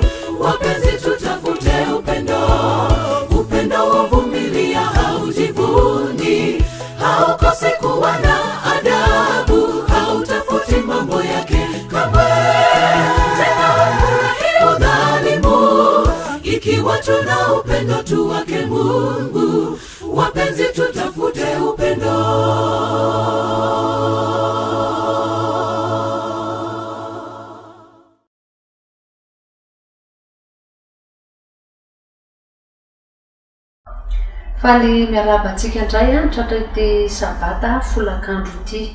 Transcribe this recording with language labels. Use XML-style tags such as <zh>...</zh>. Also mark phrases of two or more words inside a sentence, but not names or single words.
<sw>Wapenzi, tutafute upendo. Upendo huvumilia, haujivuni, haukosi kuwa na adabu, hautafuti mambo yake kamwe. Tena furahi udhalimu, ikiwa tuna upendo tu wake Mungu. Wapenzi, tutafute upendo.</sw> <mg>Faly miarabantsika indray tratra ity sabata folakandro ity.</mg>